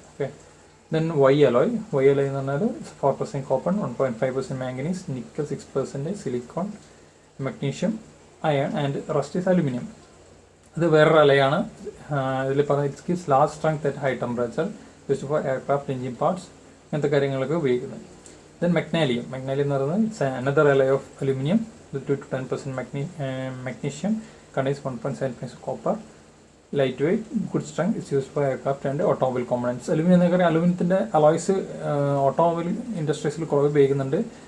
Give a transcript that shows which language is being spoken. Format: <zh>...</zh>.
<en>okay, then why alloy</en> <ml>എന്ന് പറഞ്ഞാൽ</ml> <en>4% copper, 1.5% manganese, nickel 6%, silicon, magnesium, iron and rest is aluminium.</en> <ml>ഇത് വേറൊരു അലയാണ്.</ml> <en>ഇതിൽ പറഞ്ഞ it's gives large strength at high temperature, used for aircraft engine parts,</en> <ml>അങ്ങനത്തെ കാര്യങ്ങളൊക്കെ ഉപയോഗിക്കുന്നത്.</ml> <en>then magnesium</en> <ml>എന്ന് പറയുന്നത്</ml> <en>It's another alloy of aluminium. 2 to 10% magnesium, contains 1.7% copper, lightweight, good strength, is used for aircraft and automobile components.</en> <ml>അലുമിനിയത്തിൻ്റെ alloys automobile ഇൻഡസ്ട്രീസിൽ കുറവ് ഉപയോഗിക്കുന്നുണ്ട്.</ml>